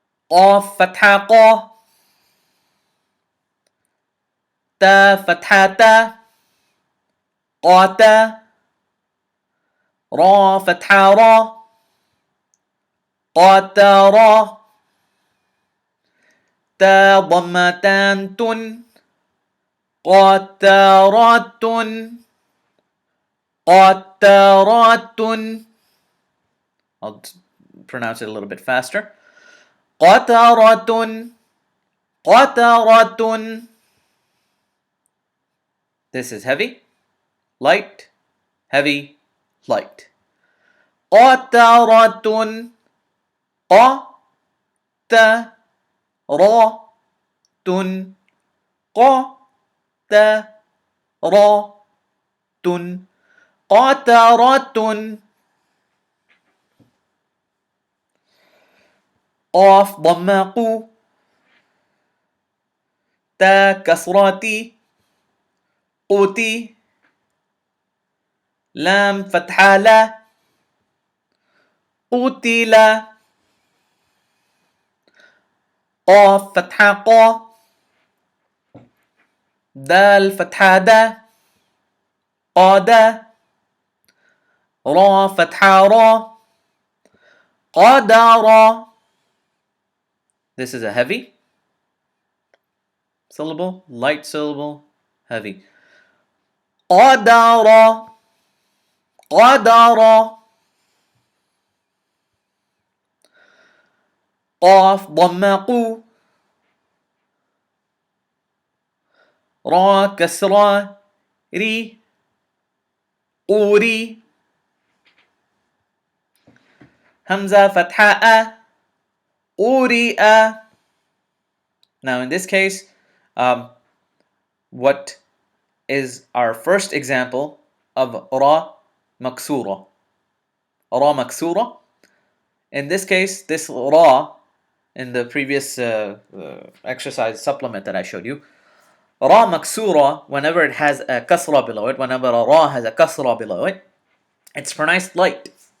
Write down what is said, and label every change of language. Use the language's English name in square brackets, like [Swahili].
[Arabic] قاف فتحة قا تا فتحة تا قاتا را فتحة را قاتا را تا ضمتان تن قاتارات قاتارات. [English] I'll pronounce it a little bit faster. [Arabic] قاتارات قاتارات. [English] This is heavy, light, heavy, light. [Arabic] قاتارات قا تا را تن قا تا را تن قاتارات. قاف ضم قو تا كسراتي قوتي لام فتحة لا قتل قاف فتحة قا دال فتحة دا قادا را فتحة را قدر. [English] This is a heavy syllable, light syllable, heavy. [Arabic] قدر قدر. قاف ضم قو را كسرة ري قوري همزة فتحة أ قورئ. [English] Now in this case, what is our first example of ra maksura? Ra maksura. In this case, this ra in the previous exercise supplement that I showed you, ra maksura, whenever it has a kasra below it, whenever a ra has a kasra below it, it's pronounced light.